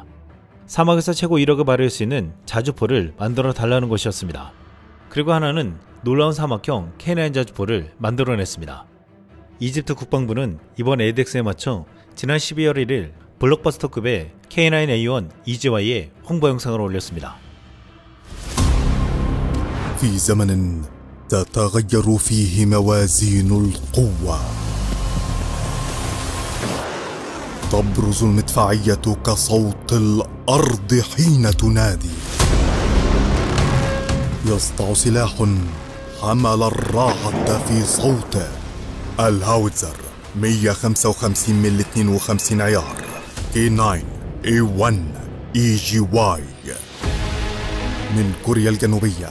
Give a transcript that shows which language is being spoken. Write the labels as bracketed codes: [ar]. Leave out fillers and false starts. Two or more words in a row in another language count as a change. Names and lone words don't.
[ko] 사막에서 최고 이력을 발휘할 수 있는 자주포를 만들어 달라는 것이었습니다. 그리고 하나는 놀라운 사막형 K9 자주포를 만들어냈습니다. 이집트 국방부는 이번 에덱스에 맞춰 지난 12월 1일 블록버스터급의 K9A1 EGY의 홍보 영상을 올렸습니다. [ar] في زمن تتغير فيه موازين القوة تبرز المدفعية كصوت الأرض حين تنادي يسطع سلاح حمل الرعد في صوته الهاوتزر 155 من 52 عيار K9A1 EGY من كوريا الجنوبية.